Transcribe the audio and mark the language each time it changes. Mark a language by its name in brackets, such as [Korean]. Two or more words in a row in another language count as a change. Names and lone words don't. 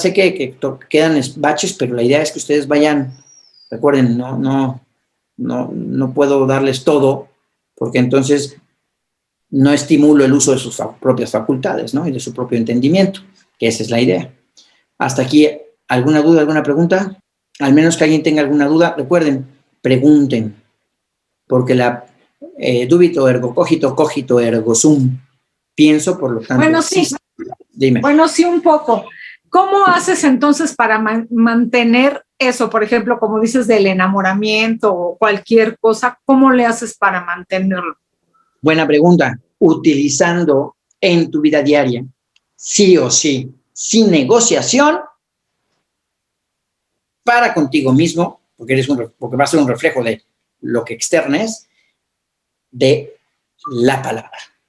[Spanish] Sé que quedan baches, pero la idea es que ustedes vayan, recuerden, no puedo darles todo, porque entonces no estimulo el uso de sus propias facultades, ¿no? Y de su propio entendimiento, que esa es la idea. Hasta aquí, ¿alguna duda, alguna pregunta? Al menos que alguien tenga alguna duda, recuerden, pregunten, porque la [Latin] dubito ergo cogito, cogito ergo sum. [Spanish] Pienso, por lo tanto. Bueno, sí. Dime. Bueno, sí, un poco. ¿Cómo haces entonces para mantener eso? Por ejemplo, como dices del enamoramiento o cualquier cosa, ¿cómo le haces para mantenerlo? Buena pregunta. Utilizando en tu vida diaria, sí o sí, sin negociación, para contigo mismo, porque va a ser un reflejo de lo que externes, de la palabra.